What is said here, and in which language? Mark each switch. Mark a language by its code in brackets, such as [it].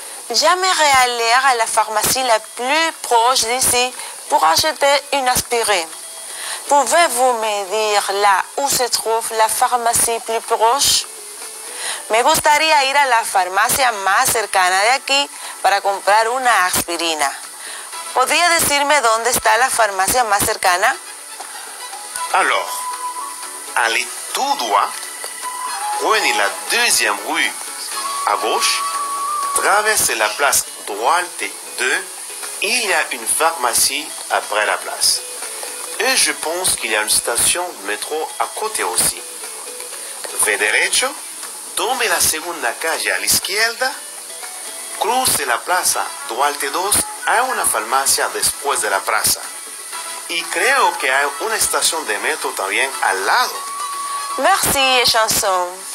[fr] J'aimerais aller à la pharmacie la plus proche d'ici pour acheter une aspirine. Pouvez-vous me dire là où se trouve la pharmacie plus proche? [es] Me gustaría ir a la farmacia más cercana de aquí para comprar una aspirina. ¿Podría decirme dónde está la farmacia más cercana? [fr] Alors, allez tout droit, prenez la deuxième rue à gauche Traversez la place Duarte 2. Il y a une pharmacie après la place. Et je pense qu'il y a une station de métro à côté aussi. [es] Ve derecho, tome la segunda calle a la izquierda, cruce la plaza Duarte 2, hay una farmacia después de la plaza. Y creo que hay una estación de metro también al lado. [fr] Merci, Chanson.